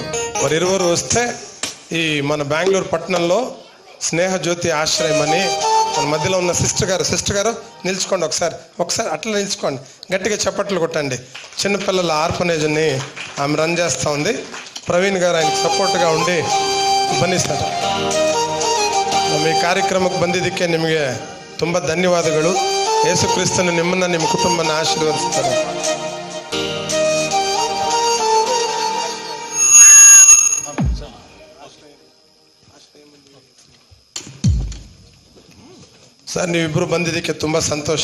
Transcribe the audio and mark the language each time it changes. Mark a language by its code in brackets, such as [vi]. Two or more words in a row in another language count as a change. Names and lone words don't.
[te] వారు ఇరువురు వస్తే ఈ మన బెంగళూరు పట్టణంలో స్నేహజ్యోతి ఆశ్రయం అని మన మధ్యలో ఉన్న సిస్టర్ గారు నిల్చుకోండి. ఒకసారి అట్లా నిల్చుకోండి, గట్టిగా చప్పట్లు కొట్టండి. చిన్నపిల్లల ఆర్ఫనేజ్ని ఆమె రన్ చేస్తూ ఉంది. ప్రవీణ్ గారు ఆయనకు ಸಪೋರ್ಟ್గా ఉండి ಬನ್ನಿ ಸರ್. [kn] ನಮ್ಮ ಈ ಕಾರ್ಯಕ್ರಮಕ್ಕೆ ಬಂದಿದ್ದಕ್ಕೆ ನಿಮಗೆ ತುಂಬ ಧನ್ಯವಾದಗಳು. ಯೇಸು ಕ್ರಿಸ್ತನು ನಿಮ್ಮನ್ನು ನಿಮ್ಮ ಕುಟುಂಬನ ಆಶೀರ್ವದಿಸ್ತಾರೆ. ಸರ್, ನೀವಿಬ್ಬರು ಬಂದಿದ್ದಕ್ಕೆ ತುಂಬ ಸಂತೋಷ.